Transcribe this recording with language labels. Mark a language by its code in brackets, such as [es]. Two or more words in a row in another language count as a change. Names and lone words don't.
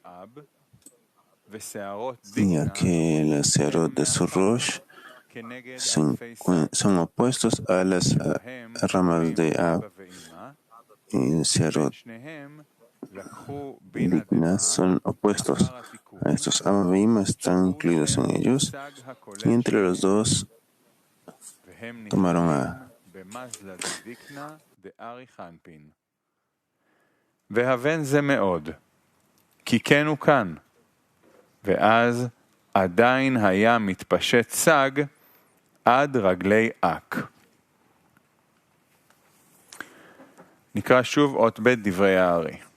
[es] ya que las searot de su Rosh son opuestos a las ramas de Ab, y searot dignas son opuestos a estos. Ab y Ima están incluidos en ellos, y entre los dos tomaron a [he] והבן זה מאוד, כי כן הוא כאן, ואז עדיין היה מתפשט סג עד רגלי אק. נקרא שוב אות ב' דברי הארי.